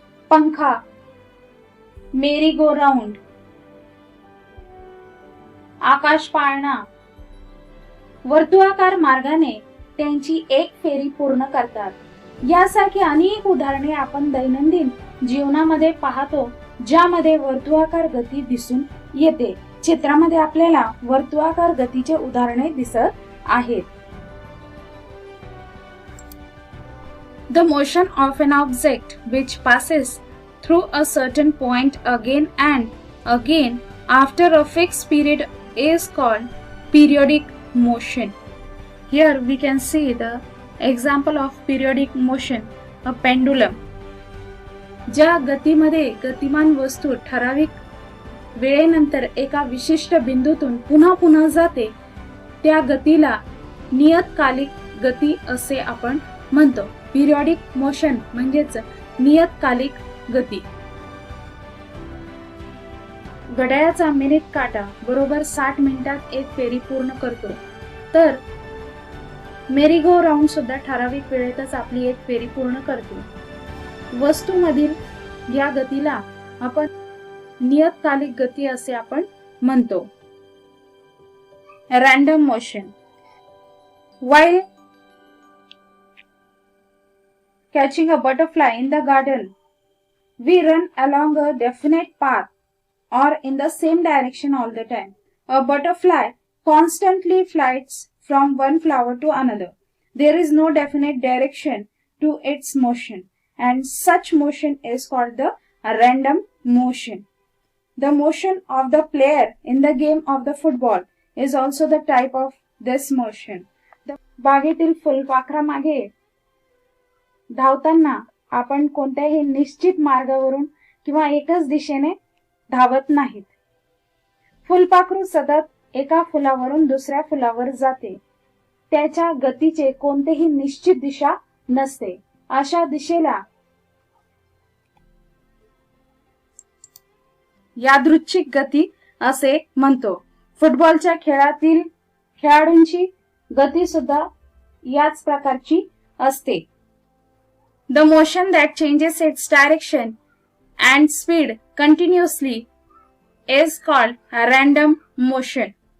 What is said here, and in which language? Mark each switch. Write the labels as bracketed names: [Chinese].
[Marathi] पंखा, मेरी go round, आकाश पाळणा वर्तुळाकार मार्गाने त्यांची एक फेरी पूर्ण करतात. यासारखी अनेक उदाहरणे आपण दैनंदिन जीवनामध्ये पाहतो ज्यामध्ये वर्तुळाकार गती दिसून येते. चित्रामध्ये आपल्याला वर्तुळाकार गतीचे उदाहरणे दिसत आहेत. [English] The motion of an object which passes through a certain point again and again after a fixed period is called periodic motion. Here we can see the example of periodic motion, a pendulum. [Marathi] ज्या गतीमध्ये गतिमान वस्तू ठराविक वेळेनंतर एका विशिष्ट बिंदूतून पुन्हा पुन्हा जाते त्या गतीला नियतकालिक गती असे आपण म्हणतो. पिरियॉडिक मोशन म्हणजेच नियतकालिक गती. घड्याळाचा मिनिट काटा बरोबर 60 मिनिटात एक फेरी पूर्ण करतो, तर मेरी गो राऊंड सुद्धा ठराविक वेळेतच आपली एक फेरी पूर्ण करतो. वस्तूमधील या गतीला आपण नियतकालिक गती असे आपण म्हणतो. [English] Random motion. While catching a butterfly in the garden, we run along a definite path or in the same direction all the time. A butterfly constantly flies from one flower to another. There is no definite direction to its motion, and such motion is called the random motion. The motion of the player in the game of the football is also the type of this motion. [Marathi] बागेतील फुलपाखरामागे धावताना आपण कोणत्याही निश्चित मार्गावरून किंवा एकच दिशेने धावत नाहीत. फुलपाखरू सतत एका फुलावरून दुसऱ्या फुलावर जाते. त्याच्या गतीचे कोणतेही निश्चित दिशा नसते. अशा दिशेला यादृच्छिक गती असे म्हणतो. फुटबॉलच्या खेळातील खेळाडूंची गती सुद्धा याच प्रकारची असते. [English] The motion that changes its direction and speed continuously is called a random motion.